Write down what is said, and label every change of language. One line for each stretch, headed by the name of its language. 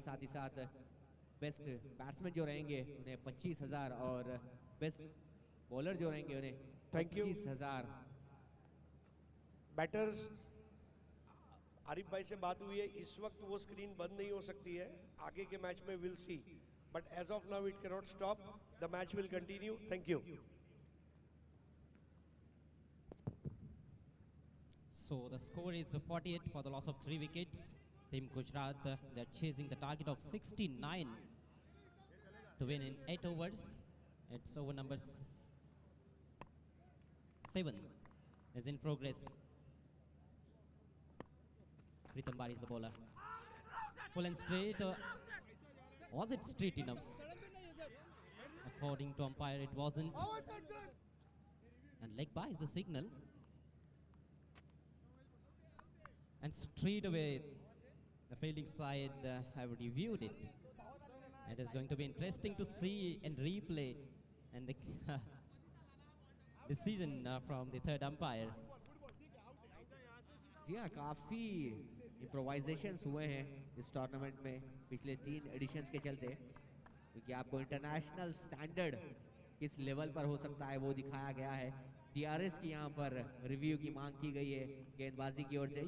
Hindi: साथ ही साथ best batsman जो रहेंगे उन्हें 25,000, और बेस्ट बॉलर जो रहेंगे उन्हें 25,000. बैटर्स आरिफ भाई से बात हुई है, इस वक्त वो स्क्रीन बंद नहीं हो सकती है,
English: आगे के मैच में will see, but as of now it can not stop, the match will continue. Thank you. So the score is 48 for the loss of 3 wickets. Team Gujarat, they're chasing the target of 69 to win in 8 overs. It's over number 7 is in progress. Pritham Bari is the bowler. Full and straight. Was it straight enough? According to umpire, it wasn't. And leg by is the signal. And straight away, the fielding side have reviewed it. It is going to be interesting to see and replay and the decision from the third umpire.
Hindi: जी हाँ, काफ़ी इम्प्रोवाइजेशंस हुए हैं इस tournament में पिछले 3 editions के चलते, क्योंकि आपको इंटरनेशनल स्टैंडर्ड किस लेवल पर हो सकता है वो दिखाया गया है. DRS की यहाँ पर रिव्यू की मांग की गई है गेंदबाजी की ओर से.